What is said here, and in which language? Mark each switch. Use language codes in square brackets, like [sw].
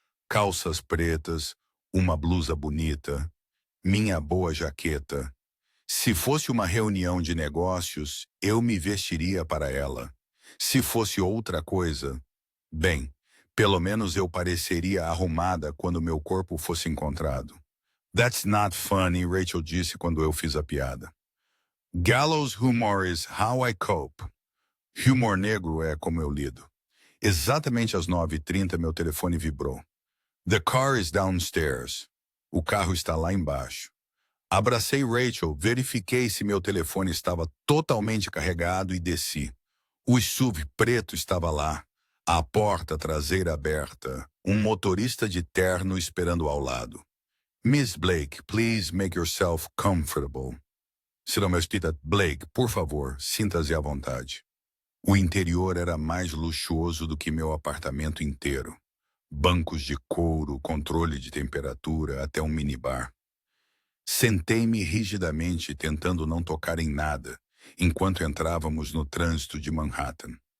[pt] Calças pretas, uma blusa bonita, minha boa jaqueta. Se fosse uma reunião de negócios, eu me vestiria para ela. Se fosse outra coisa, bem, pelo menos eu pareceria arrumada quando meu corpo fosse encontrado. [en] That's not funny, [pt] Rachel disse quando eu fiz a piada. [en] Gallows humor is how I cope. [pt] Humor negro é como eu lido. Exatamente às 9h30 meu telefone vibrou. [en] The car is downstairs. [pt] O carro está lá embaixo. Abracei Rachel, verifiquei se meu telefone estava totalmente carregado e desci. O SUV preto estava lá, a porta traseira aberta, um motorista de terno esperando ao lado. [en] Miss Blake, please make yourself comfortable. [pt] Senhorita Blake, por favor, sinta-se à vontade. O interior era mais luxuoso do que meu apartamento inteiro. Bancos de couro, controle de temperatura, até um minibar. Sentei-me rigidamente, tentando não tocar em nada, enquanto entrávamos no trânsito de Manhattan.